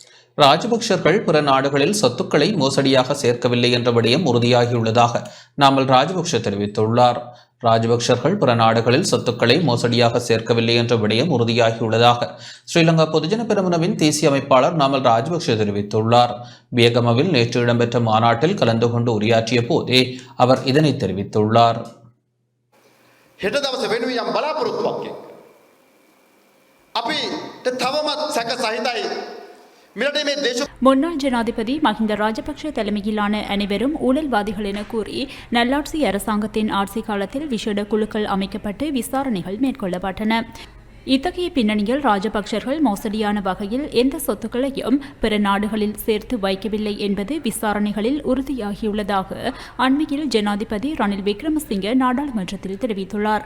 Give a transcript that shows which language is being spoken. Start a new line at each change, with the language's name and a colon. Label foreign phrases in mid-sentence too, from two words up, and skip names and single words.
Tamil: ராஜபக்சர்கள் பிற நாடுகளில் சொத்துக்களை மோசடியாக சேர்க்கவில்லை என்ற விடயம் உறுதியாகியுள்ளதாக நாமல் ராஜபக்ஷ தெரிவித்துள்ளார். ராஜபக்சர்கள் பிற நாடுகளில் சொத்துக்களை மோசடியாக சேர்க்கவில்லை என்ற விடயம் உறுதியாகியுள்ளதாக ஸ்ரீலங்கா பொதுஜன பெரமுனவின் தேசிய அமைப்பாளர் நாமல் ராஜபக்ஷ தெரிவித்துள்ளார். வியகமவில் நேற்று இடம்பெற்ற மாநாட்டில் கலந்து கொண்டு உரையாற்றிய போதே அவர் இதனை தெரிவித்துள்ளார்.
Sinhala: හෙට දවසේ වෙනුවෙන් යම් බලාපොරොත්තුවක් එක්ක අපිට තවමත් සැක සහිතයි මෙරටේ මේ දේශ
Tamil: முன்னாள் ஜனாதிபதி மஹிந்த ராஜபக்ஷ தலைமையிலான அனைவரும் ஊழல்வாதிகள் என கூறி நல்லாட்சி அரசாங்கத்தின் ஆட்சி காலத்தில் விசேட குழுக்கள் அமைக்கப்பட்டு விசாரணைகள் மேற்கொள்ளப்பட்டன. இத்தகைய பின்னணியில் ராஜபக்சர்கள் மோசடியான வகையில் எந்த சொத்துக்களையும் பிற நாடுகளில் சேர்த்து வைக்கவில்லை என்பது விசாரணைகளில் உறுதியாகியுள்ளதாக அண்மையில் ஜனாதிபதி ரணில் விக்ரமசிங்கே நாடாளுமன்றத்தில் தெரிவித்துள்ளார்.